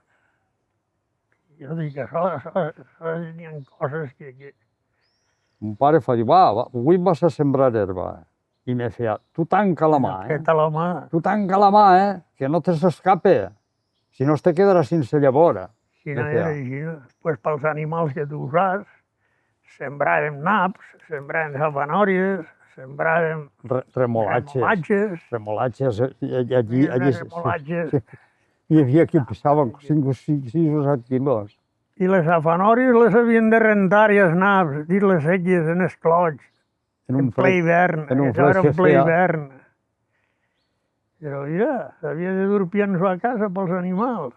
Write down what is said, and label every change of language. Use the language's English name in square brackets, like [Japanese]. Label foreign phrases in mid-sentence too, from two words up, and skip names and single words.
[Catalan] Jo dic que això n'hi ha coses que... Mon pare fa dir, va, avui vas a sembrar herba. I me feia, tu tanca la mà, Feta la mà. Tu tanca la mà, que no te s'escape. Si no, te quedaràs sense llavor. Si no era així, pues pels animals que tu saps, sembràvem naps, sembràvem safanòries, sembràvem Remolatges. remolatges, Allí remolatges. hi havia qui pesava 5 o 6 o 7 quilos. I les safanòries les havien de rentar i els naps, dir les seques en els clots, en ple hivern, això era en ple hivern. Però mira, s'havia de dur pienso a casa pels animals.